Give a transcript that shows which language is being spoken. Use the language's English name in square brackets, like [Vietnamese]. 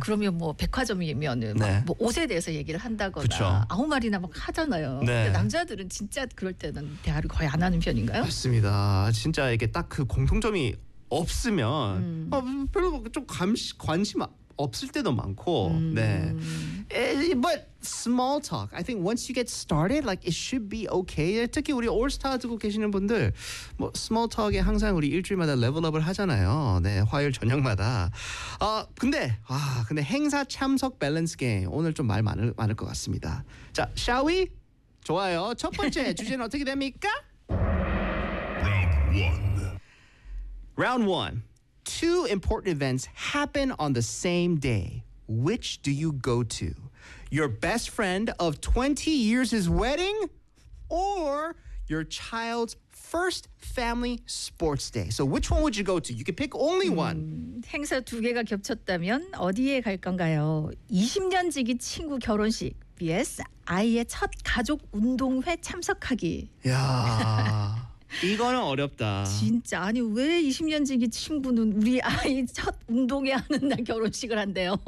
[Korean] 그러면 뭐 백화점이면은 네. 뭐 옷에 대해서 얘기를 한다거나 그쵸. 아무 말이나 막 하잖아요. 네. 근데 남자들은 진짜 그럴 때는 대화를 거의 안 하는 편인가요? 맞습니다. 진짜 이게 딱 그 공통점이 없으면 별로 좀 관심 없을 때도 많고 네. [English] But small talk. I think once you get started, like it should be okay. [Korean] 특히 우리 올스타 듣고 계시는 분들, 뭐 small talk에 항상 우리 일주일마다 레벨업을 하잖아요. 네, 화요일 저녁마다. 근데 행사 참석 밸런스 게임 오늘 좀 말 많을 것 같습니다. 자, [English] shall we? [Korean] 좋아요. 첫 번째 주제는 어떻게 됩니까? [English] Round one. Two important events happen on the same day. Which do you go to? Your best friend of 20 years' wedding or your child's first family sports day? So which one would you go to? You can pick only one. [Korean] 행사 두 개가 겹쳤다면 어디에 갈 건가요? 20년 지기 친구 결혼식 vs 아이의 첫 가족 운동회 참석하기. 야 이거는 어렵다. 진짜 아니 왜 20년 지기 친구는 우리 아이 첫 운동회 하는 날 결혼식을 한대요?